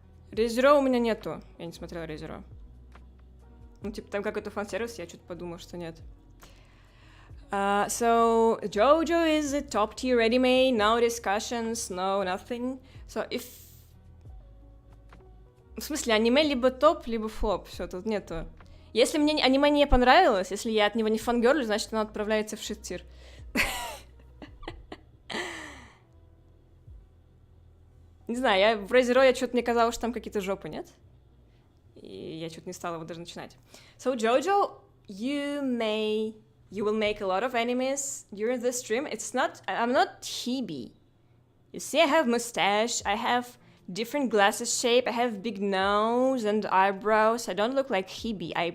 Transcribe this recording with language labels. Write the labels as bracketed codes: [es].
[ru] ReZero у меня нету. Я не смотрела ReZero. Ну, типа, там какой-то фан-сервис, я что-то подумала, что нет. [en] So, JoJo is a top-tier anime, no discussions, no nothing. So, if... [ru] В смысле, аниме либо топ, либо флоп. Все, тут нету. Если мне аниме не понравилось, если я от него не фангерлю, значит, оно отправляется в шит-тир. Не знаю, в ReZero что-то мне казалось, что там какие-то жопы, нет? И я что-то не стала его даже начинать. [en] So, JoJo, you will make a lot of animes during the stream. I'm not Hibi. You see, I have mustache, I have different glasses shape, I have big nose and eyebrows. I don't look like Hibi.